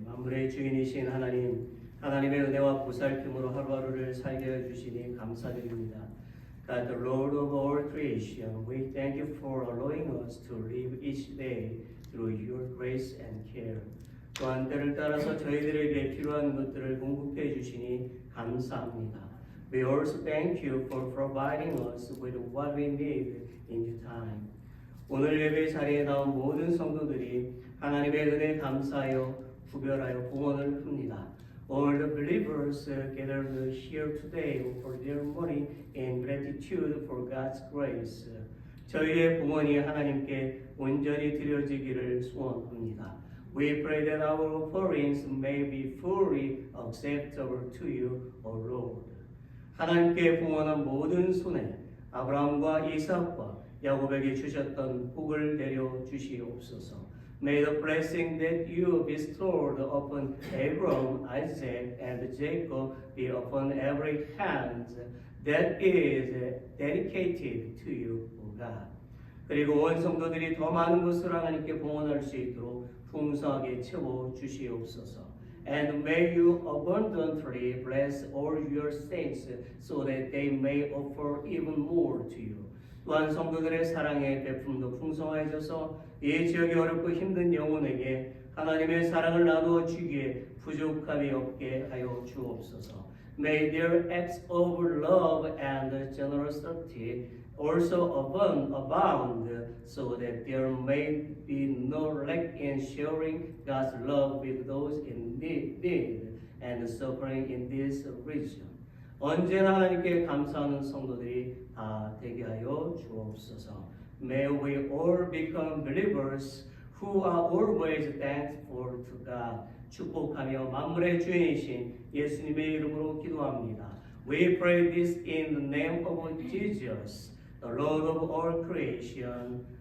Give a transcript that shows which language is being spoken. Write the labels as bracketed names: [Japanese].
[Korean] 만물의 주인이신 하나님, 하나님의 은혜와 보살핌으로 하루하루를 살게 해주시니 감사드립니다. [English] God, the Lord of all creation, we thank you for allowing us to live each day through your grace and care. [Korean] 또한 때를 따라서 저희들에게 필요한 것들을 공급해 주시니 감사합니다. [English] We also thank you for providing us with what we need in due time. [Korean] 오늘 예배 자리에 나온 모든 성도들이 하나님의 은혜에 감사하여 구별하여 봉헌을 풉니다. [English] All the believers gathered here today for their money in gratitude for God's grace. [Korean] 저희의 봉헌이 하나님께 온전히 드려지기를 소원합니다. [English] We pray that our offerings may be fully acceptable to you, O Lord. [Korean] 하나님께 봉헌한 모든 손에 아브라함과 이삭과 야곱에게 주셨던 복을 내려 주시옵소서. [English] May the blessing that you bestowed upon Abram, Isaac, and Jacob be upon every hand that is dedicated to you, O God. [Korean] 그리고 온 성도들이 더 많은 것을 하나님께 봉헌할 수 있도록 풍성하게 채워 주시옵소서. [English] And may you abundantly bless all your saints so that they may offer even more to you. [Korean] 또한 성도들의 사랑의 베품도 풍성해져서 이 지역이 어렵고 힘든 영혼에게 하나님의 사랑을 나누어 주기에 부족함이 없게 하여 주옵소서. [English] May their acts of love and generosity also abound so that there may be no lack in sharing God's love with those in need and suffering in this region. [Korean] 언제나 하나님께 감사하는 성도들이 다 되게 하여 주옵소서. [English] May we all become believers who are always thankful to God. [Korean] 축복하며 만물의 주인이신 예수님의 이름으로 기도합니다. [English] We pray this in the name of Jesus, the Lord of all creation.